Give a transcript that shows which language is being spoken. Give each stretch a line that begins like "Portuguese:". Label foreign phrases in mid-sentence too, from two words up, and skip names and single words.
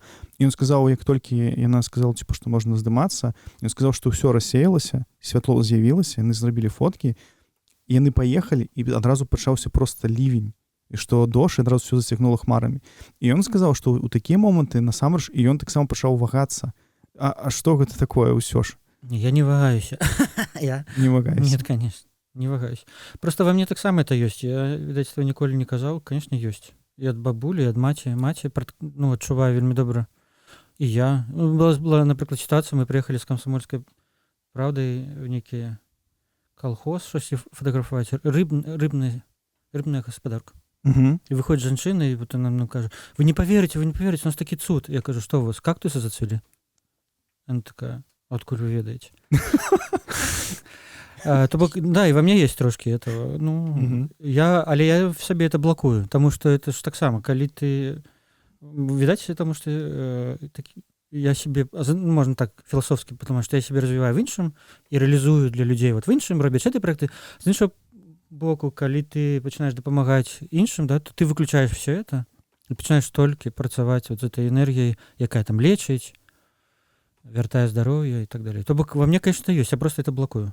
Belarusian: І ён сказаў, як толькі яна сказала, типа, што можна здымацца, ён сказаў, што ўсё рассеялася, святло з'явілася, яны зрабілі фоткі, яны паехалі, і адразу пачаўся проста лівень, і што дождж адразу ўсё зацягнула хмарамі. І ён сказаў, што ў такія моманты насамрэч і ён таксама пачаў вагацца. А што гэта такое ўсё ж? Я не вагаюся. Я... Не вагаюся.
Russian: Нет, конечно,
Belarusian: не вагаюся.
Russian: Просто во мне таксама это ёсць.
Belarusian: Я, відаць, этого ніколі не казаў. Конечно, ёсць. І ад бабулі, і ад маці. Маці, ну, адчуваю вельмі добра. І я. Была, напрыклад, сітуацыя, мы прыехалі з Камсамольскай правдай в нейкі колхоз, щось фотографаваць. Рыбная гаспадарка. І выходзіць жанчына, і вот она нам кажа,
Russian: вы не поверите,
Belarusian: у нас такі цуд. Я кажу, што у вас, кактусы зацвілі?
Russian: Она такая,
Belarusian: откуль вы ведаеце? То бок, да, і
Russian: во мне есть
Belarusian: трошки этого. Ну, але я в сабе
Russian: это блокую,
Belarusian: тому что это ж таксама, калі ты... Відаць,
Russian: тому что я себе,
Belarusian: можна так філасофски,
Russian: потому что я себе развиваю в іншым і реалізую для людзей вот в іншым, робяць гэты проекты.
Belarusian: З іншого боку, калі ты пачинаешь дапамагаць іншым, да, то ты выключаешь все это і пачинаешь толькі працаваць вот з этой энергіяй, якая там лечыць, вяртае здароўе і так далее. То бок
Russian: во мне, конечно, ёсць, я просто это блокую.